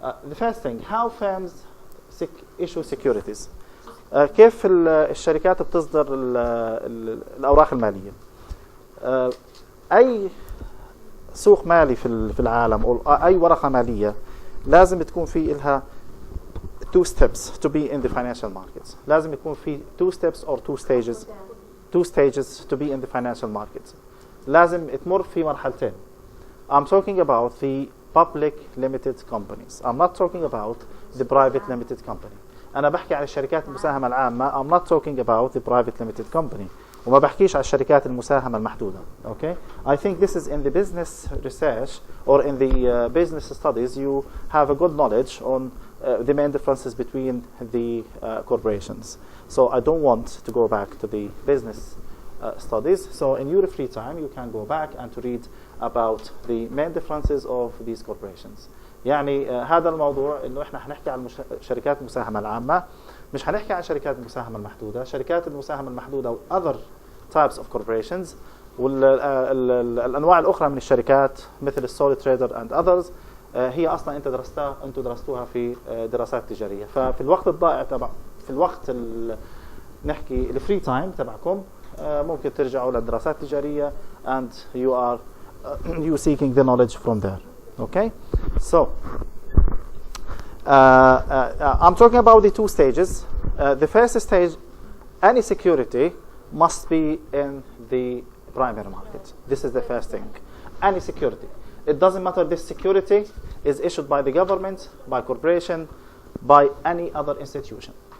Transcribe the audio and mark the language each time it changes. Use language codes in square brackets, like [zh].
[en] The first thing, how firms issue securities. [ar] كيف الشركات بتصدر الأوراق المالية. أي سوق مالي في العالم أو أي ورقة مالية لازم تكون في لها [en] 2 steps to be in the financial markets. [ar] لازم يكون في [en] 2 steps or 2 stages to be in the financial markets. [ar] لازم تمر في مرحلتين. [en] I'm talking about the public limited companies. I'm not talking about the private limited company. [ar] أنا بحكي عن الشركات المساهمة العامة. [en] I'm not talking about the private limited company. [ar] وما بحكيش عن الشركات المساهمة المحدودة. [en] Okay? I think this is in the business research or in the business studies you have a good knowledge on the main differences between the corporations. So I don't want to go back to the business studies. So in your free time you can go back and to read about the main differences of these corporations. [ar] يعني هذا الموضوع انه احنا حنحكي عن شركات المساهمه العامه، مش حنحكي عن شركات المساهمه المحدوده. شركات المساهمه المحدوده و [en] other types of corporations [ar] والانواع الاخرى من الشركات مثل السولي تريدر [en] and others [ar] هي اصلا انتم درستوها في دراسات تجاريه. ففي الوقت الضائع في الوقت نحكي الفري تايم تبعكم ممكن ترجعوا للدراسات التجاريه [en] and you seeking the knowledge from there. Okay, so I'm talking about the 2 stages. The first stage, any security must be in the primary market. This is the first thing. Any security. It doesn't matter this security is issued by the government, by corporation, by any other institution.